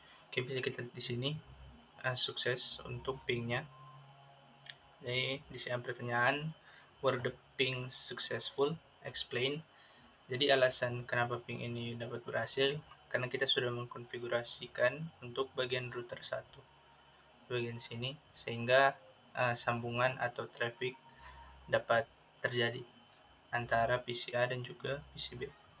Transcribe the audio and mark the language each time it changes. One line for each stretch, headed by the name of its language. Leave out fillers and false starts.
Indonesian: Oke, bisa kita lihat di sini sukses untuk pingnya. Jadi di sini ada pertanyaan,
English: were the ping successful? Explain.
Indonesian: Jadi alasan kenapa ping ini dapat berhasil karena kita sudah mengkonfigurasikan untuk bagian router 1 bagian sini, sehingga sambungan atau traffic dapat terjadi antara PCA dan juga PCB.